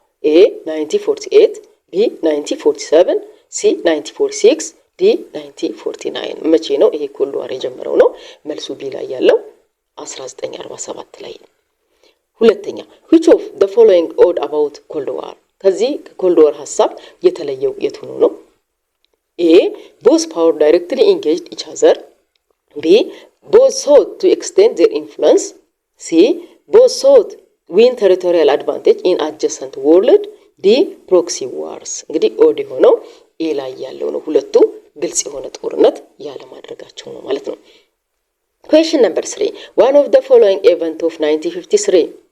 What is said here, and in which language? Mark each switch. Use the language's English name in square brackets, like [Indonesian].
[English] A. 1948, B. 1947, C. [Amharic] 1946, D. 1949. መቼ ነው ይሄ ኮልድ ዋር የጀመረው ነው? መልሱ ቢ ላይ ያለው 1947 ላይ ነው። ሁለተኛ [English] which of the following odd about Cold War? [Amharic] ከዚህ ኮልድ ዋር ሐሳብ የተለየው የቱ ነው? [English] A. both power directly engaged each other. B. both sought to extend their influence. C. both sought win territorial advantage in adjacent world. D. proxy wars. [Amharic] እንግዲህ ኦድ ሆነው ኤ ላይ ያለው ነው። ሁለቱ ግልጽ የሆነ ጦርነት ያለ ማድረጋቸው ነው ማለት ነው። [English] Question number 3. One of the following event of 1953.